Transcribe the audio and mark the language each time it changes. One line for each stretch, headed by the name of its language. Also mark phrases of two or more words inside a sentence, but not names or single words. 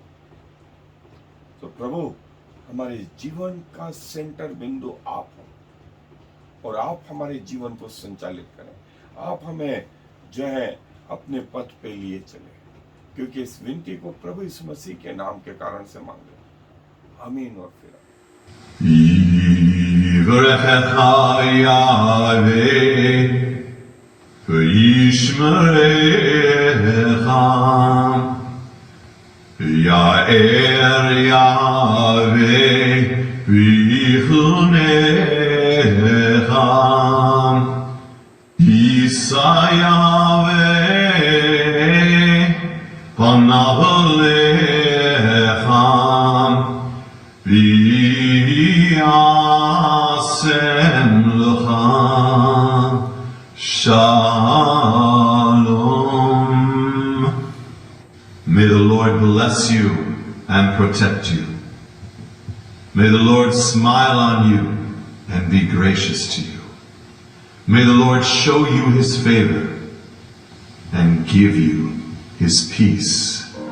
Hindi: तो प्रभु हमारे जीवन का सेंटर बिंदु आप हो, और आप हमारे जीवन को संचालित करें। आप हमें जो है अपने पथ पे लिए चले, क्योंकि इस विनती को प्रभु यीशु मसीह के नाम के कारण से मांगे, आमीन। और फिर
Hebrew: יאר יהוה ויחנך ישא יהוה פניו אליך וישם לך שלום.
English: May the Lord bless you and protect you. May the Lord smile on you and be gracious to you. May the Lord show you his favor and give you his peace.